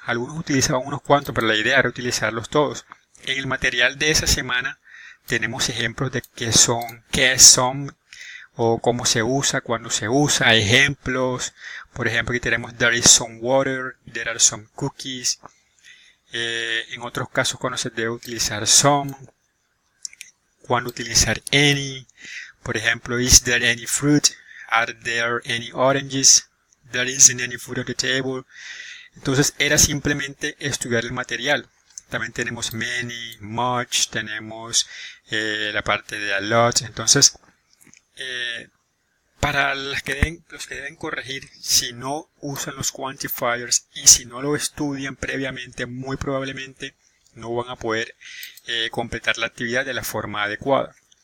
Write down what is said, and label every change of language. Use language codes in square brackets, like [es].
[es] Algunos utilizaban unos cuantos, pero la idea era utilizarlos todos. En el material de esa semana tenemos ejemplos de qué es some o cómo se usa, cuándo se usa, ejemplos. Por ejemplo, aquí tenemos [en] there is some water, there are some cookies. [es] En otros casos, cuando se debe utilizar some, cuándo utilizar any. Por ejemplo, [en] is there any fruit? Are there any oranges? There isn't any food on the table. [es] Entonces era simplemente estudiar el material. También tenemos many, much, tenemos la parte de a lot. Entonces, para los que deben corregir, si no usan los quantifiers y si no lo estudian previamente, muy probablemente no van a poder completar la actividad de la forma adecuada.